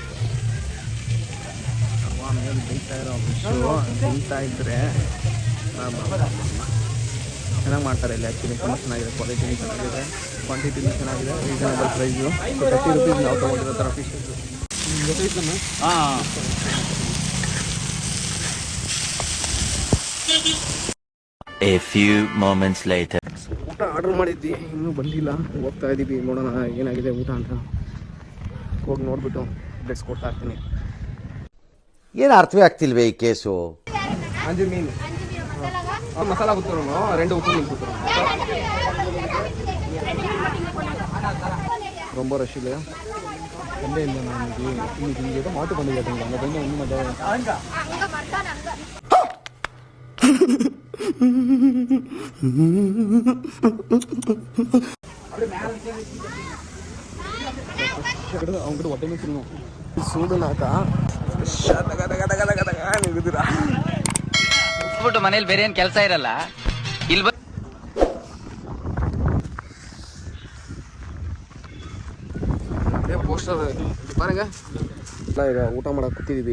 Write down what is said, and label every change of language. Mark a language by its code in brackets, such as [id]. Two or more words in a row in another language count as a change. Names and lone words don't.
[kn] ಮೇಲೆ ಬೈತಾ ಇರೋ ಫಿಶು ಬೈತಾ ಇದ್ರೆ ಚೆನ್ನಾಗಿ ಮಾಡ್ತಾರೆ ಇಲ್ಲಿ. ಆ್ಯಕ್ಚುಲಿ ತುಂಬ ಚೆನ್ನಾಗಿದೆ, ಕ್ವಾಲಿಟಿನೂ ಚೆನ್ನಾಗಿದೆ, ಕ್ವಾಂಟಿಟಿನೂ ಚೆನ್ನಾಗಿದೆ, ರೀಸನಬಲ್ ಪ್ರೈಸು. 30 ರೂಪೀಸ್ ನಾವು ತೊಗೊಂಡಿರೋ ಥರ ಫಿಶ್ ಗೊತ್ತಾಯ್ತಮ್ಮ. [en] A few moments later. [kn] ಊಟ ಆರ್ಡರ್ ಮಾಡಿದ್ವಿ, ಇನ್ನೂ ಬಂದಿಲ್ಲ. ಹೋಗ್ತಾ ಇದ್ದೀವಿ, ನೋಡೋಣ ಏನಾಗಿದೆ ಊಟ ಅಂತ. ಹೋಗಿ ನೋಡಿಬಿಟ್ಟು ಅಪ್ಡೇಟ್ಸ್ ಕೊಡ್ತಾ ಇರ್ತೀನಿ. ಏನು ಅರ್ಥವೇ ಆಗ್ತಿಲ್ವೇ ಈ ಕೇಸು? ಅಂಜೂರು ಮೀನು ಮಸಾಲ ಕೊಡ್ತಾರೋ 2 ಉಪ್ಪು ಮೀನು ಕೊಡ್ತಾರೋ [ta] ரொம்ப ரஷ் இல்லையா இல்லை இல்லை நான் இன்னைக்கு இங்கே ஏதோ மாட்டு பண்டிகை கேட்டீங்க அங்கே போய் இன்னும் அவங்ககிட்ட ஒட்டமே சொல்லணும் சூடுனாக்கா ನಿಗುದಿರಾ [kn] ಮನೇಲಿ ಬೇರೆ ಏನ್ ಕೆಲಸ ಇರಲ್ಲ ಇಲ್ಲಿ ಪೋಸ್ಟರ್ ಬಾರಗ ಈಗ ಊಟ ಮಾಡಕ್ಕೆ ಕೂತಿದ್ದೀವಿ.